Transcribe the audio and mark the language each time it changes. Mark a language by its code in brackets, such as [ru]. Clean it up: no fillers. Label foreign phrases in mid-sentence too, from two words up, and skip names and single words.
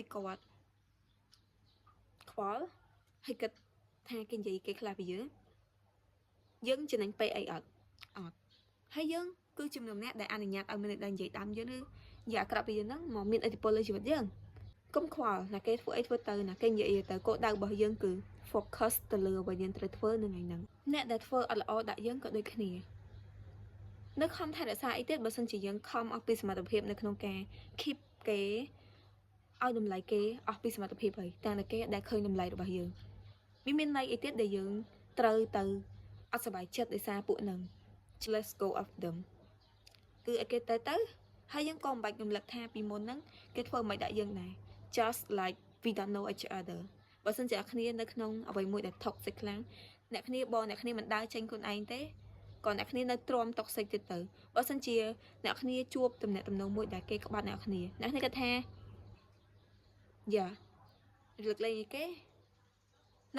[km] គាត់ខ្វល់ហើយគិតថាគេនិយាយគេខ្លះពីយើងចំណេញពេលអីអត់ហើយយើងគឺជំនុំអ្នកដែលអនុញ្ញាតឲ្យមនុស្សដែលនិយាយដើមយើងឬនិយាយអាក្រក់ពីយើងហ្នឹងមកមានឥទ្ធិពលលើជីវិតយើងកុំខ្វល់ណាគេធ្វើអីធ្វើទៅណាគេនិយាយទៅគោលដៅរបស់យើងគឺ focus ទៅលើអ្វីយើងត្រូវធ្វើនៅថ្ងៃហ្នឹងអ្នកដែលធ្វើអត់ល្អដាក់យើងក៏ដូចគ្នានៅខំថែរក្សាអីទៀតបើសិនជាយើងខំអស់ ពីសមត្ថភាពនៅក្នុងការ keep គេឲ្យតម្លៃគេអស់ពីសមត្ថភាពហើយតែគេដែលឃើញតម្លៃរបស់យើងវាមានន័យអីទៀតដែលយើង ត្រូវទៅអត់សប្បាយចិត្តដោយសារពួកហ្នឹង [en] let's go of them [km] គឺឲ្យគេទៅហើយយើងក៏មិនបាច់រំលឹកថាពីមុនហ្នឹងគេធ្វើមិនដាក់យើងដែរ [en] just like we don't know each other [km] បើសិនជាអ្នកគ្នានៅក្នុងអ្វីមួយដែល toxic ខ្លាំងអ្នកគ្នាមិនដើរចេញខ្លួនឯងទេក៏អ្នកគ្នានៅទ្រាំ toxic ទៀតទៅបើសិនជាអ្នកគ្នាជួបទំនាក់ទំនងមួយដែលគេក្បត់អ្នកគ្នាគាត់ថាយ៉ាលើកលែងឯគេនៅ